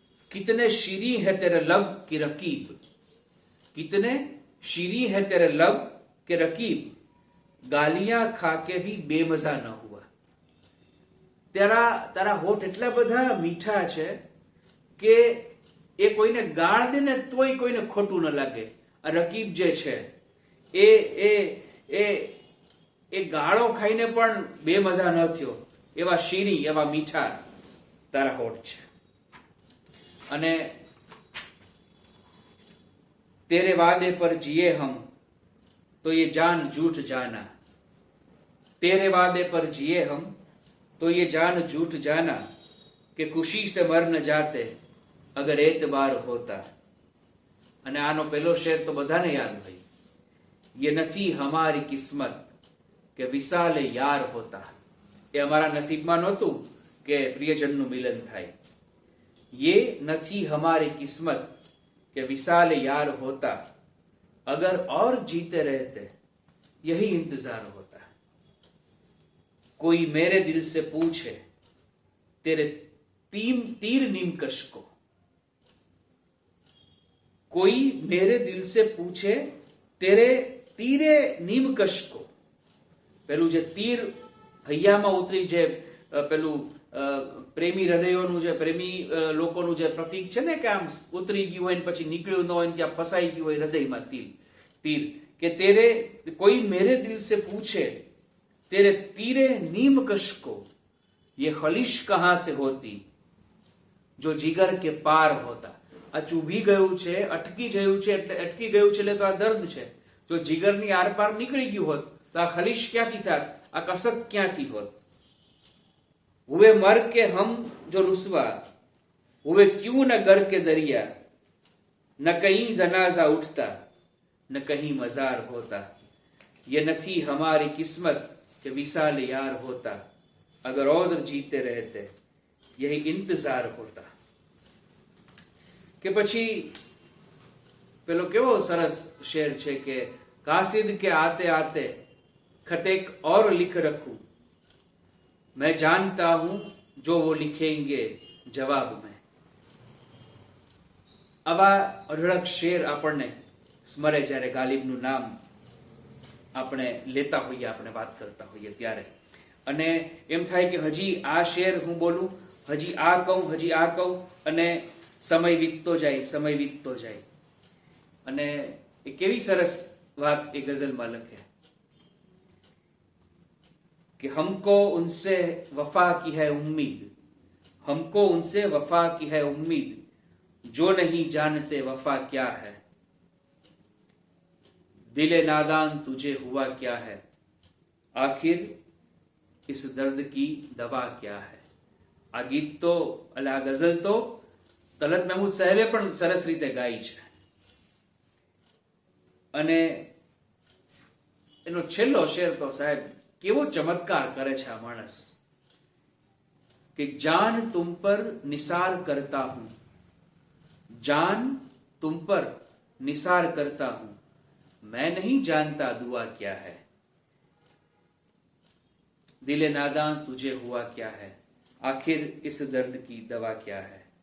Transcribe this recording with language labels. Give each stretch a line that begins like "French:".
Hindi: कितने शीरी है तेरे लब की रकीब, कितने शीरी है तेरे लब के रकीब, गालियां खा के भी बेमजा न हुआ.
Gujarati: તારા હોઠ એટલા બધા મીઠા છે કે એ કોઈને ગાળ દે ને તોય કોઈને ખોટું ન લાગે. આ રકીબ જે છે એ એ એ એ ગાળો ખાઈને પણ બેમજા ન થયો, એવા શીરી, એવા મીઠા તારા હોઠ છે.
Hindi: અને तेरे वादे पर जिए हम तो ये जान झूठ जाना, तेरे वादे पर जिए हम तो ये जान झूठ जाना, कि खुशी से मर न जाते अगर एतबार होता.
Gujarati: અને આનો પહેલો શેર તો બધાને યાદ હોય,
Hindi: ये નથી हमारी किस्मत કે વિશાલે યાર હોતા.
Gujarati: એ અમારા નસીબમાં નહોતું કે પ્રિયજનનું મિલન થાય.
Hindi: ये નથી हमारी किस्मत कि विशाल यार होता, अगर और जीते रहते यही इंतजार होता. कोई मेरे दिल से पूछे तेरे तीर नीमकश को, कोई मेरे दिल से पूछे तेरे तीरे नीमकश को.
Gujarati: પેલું જે તીર હૈયામાં ઉતરી, જે પેલું પ્રેમી હૃદયોનું, જે પ્રેમી લોકોનું જે પ્રતીક છે ને, કે આમ ઉતરી ગયું હોય ને પછી નીકળ્યું ન હોય, ત્યાં ફસાઈ ગયું હોય હૃદયમાં તીર, કે
Hindi: તેરે કોઈ મેરે દિલ સે પૂછે તેરે તીરે નીમકશ को, ये खलिश कहां से होती जो जिगर के पार होता.
Gujarati: આ ચૂભી ગયું છે, અટકી ગયું છે, એટલે અટકી ગયું છે એટલે તો આ દર્દ છે. જો જીગરની આરપાર નીકળી ગયું હોત તો આ ખલિશ ક્યાંથી થાત, આ કસક ક્યાંથી હોત.
Hindi: हुए मर के हम जो रुसवा, हुए क्यों न गर के दरिया, न कहीं जनाजा उठता न कहीं मजार होता. ये નથી हमारी किस्मत के विशाल यार होता, अगर और जीते रहते यही इंतजार होता.
Gujarati: કે પછી પેલો કેવો સરસ શેર છે કે
Hindi: કાસિદ के आते आते खत एक और लिख रखूं, मैं जानता हूं जो वो लिखेंगे जवाब में.
Gujarati: આવા અઢળક શેર આપણને સ્મરે જ્યારે ગાલિબનું નામ આપણે લેતા હોઈએ, આપણે વાત કરતા હોઈએ ત્યારે. અને એમ થાય કે હજી આ શેર હું બોલું, હજી આ કહું, હજી આ કહું, અને સમય વીતતો જાય, સમય વીતતો જાય. અને એ કેવી સરસ વાત એ ગઝલમાં લખે
Hindi: कि हमको उनसे वफा की है उम्मीद, हमको उनसे वफा की है उम्मीद, जो नहीं जानते वफा क्या है, दिले नादान तुझे हुआ क्या है, आखिर इस दर्द की दवा क्या है.
Gujarati: આ ગીત તો એટલે આ ગઝલ તો તલત મહેમૂદ સાહેબે પણ સરસ રીતે ગાઈ છે. અને એનો છેલ્લો શેર તો સાહેબ કેવો ચમત્કાર કરે છે આ માણસ કે
Hindi: જાન તુમ પર નિસાર કરતા હું,
Gujarati: જાન તુમ પર નિસાર કરતા હું,
Hindi: मैं नहीं जानता दुआ क्या है, दिले नादां तुझे हुआ क्या है, आखिर इस दर्द की दवा क्या है।